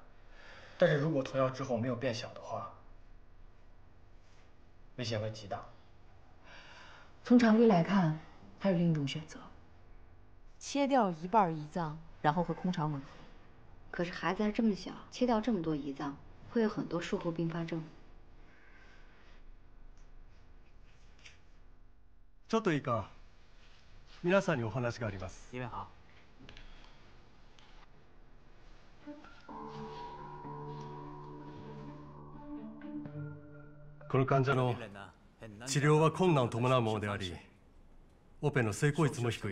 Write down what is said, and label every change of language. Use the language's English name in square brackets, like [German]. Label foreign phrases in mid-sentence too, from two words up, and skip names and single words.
[Chinese] 但是如果投药之后没有变小的话，危险会极大。从常理来看，还有另一种选择，切掉一半胰脏，然后和空肠吻合。可是孩子还这么小，切掉这么多胰脏，会有很多术后并发症。 [Japanese] ちょっといいか。皆さんにお話があります。 [Chinese] 你们好。 [Japanese] この患者の治療は困難を伴うものであり、オペの成功率も低い。